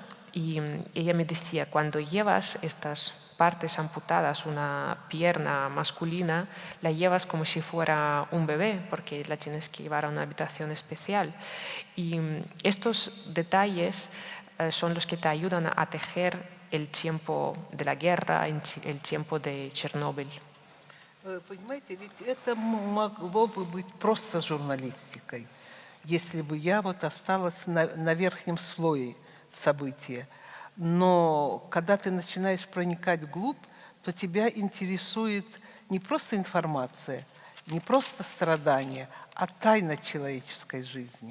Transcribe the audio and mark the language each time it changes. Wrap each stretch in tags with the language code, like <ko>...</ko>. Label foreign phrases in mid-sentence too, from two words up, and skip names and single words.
<es>Y ella me decía, cuando llevas estas partes amputadas, una pierna masculina, la llevas como si fuera un bebé, porque la tienes que llevar a una habitación especial. Y estos detalles son los que te ayudan a tejer el tiempo de la guerra, el tiempo de Chernóbil.</es> <ru>Понимаете, ведь это могло бы быть просто журналистикой, если бы я вот осталась на верхнем слое события. Но когда ты начинаешь проникать вглубь, то тебя интересует не просто информация, не просто страдания, а тайна человеческой жизни.</ru>